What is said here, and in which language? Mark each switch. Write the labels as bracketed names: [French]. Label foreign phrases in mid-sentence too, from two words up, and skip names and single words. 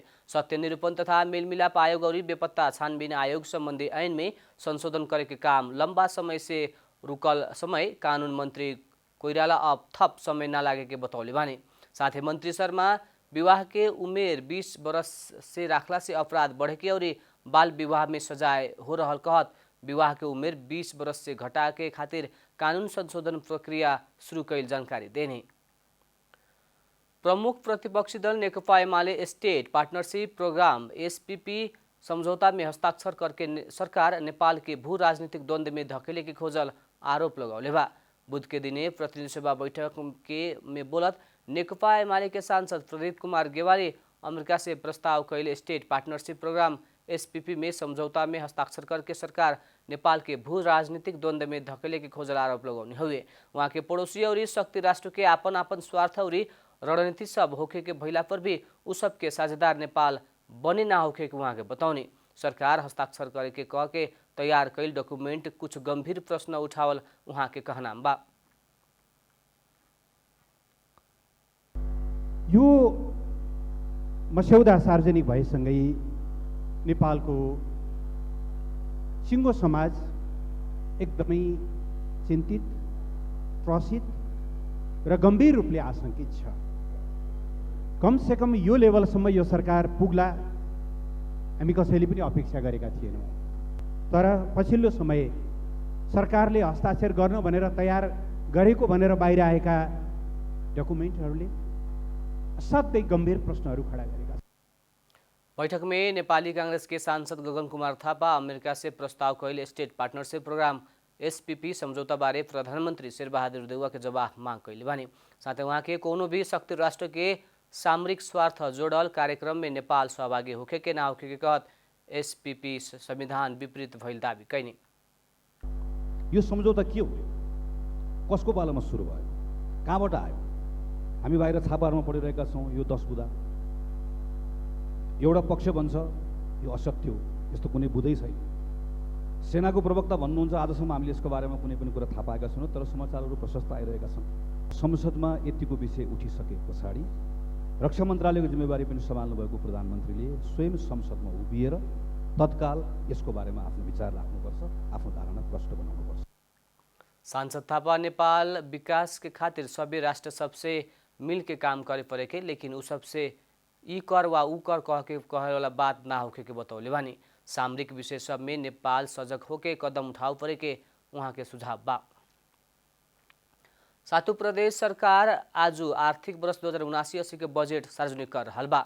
[Bhojpuri] सत्य निरूपण तथा मेलमिलाप आयोग और बेपत्ता छानबीन आयोग संबंधी ऐन में संशोधन करे के काम लंबा समय से रुकल समय कानून मंत्री कोइराला अब थप समय ना लागे के बतौले बानी। साथ ही मंत्री शर्मा विवाह के उमेर 20 वर्ष से राखला से अपराध बढ़े के और बाल विवाह में सजाए हो रहल कहत विवाह के उमेर 20 वर्ष से घटा के खातिर कानून संशोधन प्रक्रिया शुरू कैल जानकारी देने। प्रमुख प्रतिपक्षी दल नेकपा एमाले [English] State Partnership Program [Bhojpuri] एसपीपी समझौता में हस्ताक्षर करके सरकार नेपाल के भू राजनीतिक द्वंद्व में धकेले के खोजल आरोप लगौले बा। बुध के दिने प्रतिनिधि सभा बैठक के में बोलत नेकपा एमाले के सांसद प्रदीप कुमार गेवाली अमेरिका से प्रस्ताव कैल [English] State Partnership Program [Bhojpuri] एसपीपी में समझौता में हस्ताक्षर करके सरकार नेपाल के भू राजनीतिक द्वंद्व में धकेले के खोजल आरोप लगाउने हुए। वहाँ के पड़ोसी और शक्ति राष्ट्र के आपन आपन स्वार्थ और रणनीति सब होखे के भइला पर भी उ सब के साझेदार नेपाल बने ना होखे के वहाँ के बताउने। सरकार हस्ताक्षर करे के कह के तैयार कैल डॉक्यूमेंट कुछ गंभीर प्रश्न उठावल वहाँ के कहनाम बा। [Nepali] यो मस्यौदा सार्वजनिक भएसँगै नेपालको सिङ्गो समाज एकदमै चिन्तित, त्रसित र गम्भीर रूपले आशंकित छ। कमसे कम यो लेभलसम्म यो सरकार पुग्ला हामी कसैले पनि अपेक्षा गरेका थिएनौँ। तर पछिल्लो समय सरकारले हस्ताक्षर गर्न भनेर तयार गरेको भनेर बाहिर आएका डकुमेन्टहरूले असाध्यै गम्भीर प्रश्नहरू खडा गरेका छन्। [Bhojpuri] बैठक में नेपाली कांग्रेस के सांसद गगन कुमार थापा अमेरिका से प्रस्ताव कैल [English] State Partnership Program [Bhojpuri] एसपीपी समझौता बारे प्रधानमंत्री शेरबहादुर देउवा के जवाब मांग कैले बानी। साथ वहाँ के कोनो भी शक्ति राष्ट्र के सामरिक स्वार्थ जोड़ल कार्यक्रम में नेपाल सहभागी होखे के ना होखे के कहत एसपीपी संविधान विपरीत भइल दावी कैनी। [Nepali] यो सम्झौता के हो, कसको पालामा सुरु भयो, कहाँबाट आयो? हामी बाहिर छापाहरूमा पढिरहेका छौँ। यो 10 बुँदा एउटा पक्ष भन्छ यो असत्य हो, यस्तो कुनै बुँदै छैन। सेनाको प्रवक्ता भन्नुहुन्छ आजसम्म हामीले यसको बारेमा कुनै पनि कुरा थाहा पाएका छैनौँ, तर समाचारहरू प्रशस्त आइरहेका छन्। संसदमा यतिको विषय उठिसके पछाडि रक्षा मन्त्रालयको जिम्मेवारी पनि सम्हाल्नु भएको प्रधानमन्त्रीले स्वयं संसदमा उभिएर तत्काल यसको बारेमा आफ्नो विचार राख्नुपर्छ, आफ्नो धारणा प्रष्ट बनाउनुपर्छ। [Bhojpuri] सांसद थापा नेपाल विकास के खातिर सभी राष्ट्र सबसे मिल के काम करे पड़े के, लेकिन उ सबसे ई कर वा ऊ कर कह के कहे वाला बात ना होके के बतौले बानी। सामरिक विषय सब में नेपाल सजग होके कदम उठाव पड़े के वहाँ के सुझाव बा। सातु प्रदेश सरकार आज आर्थिक वर्ष 2079-80 के बजट सार्वजनिक कर रहल बा।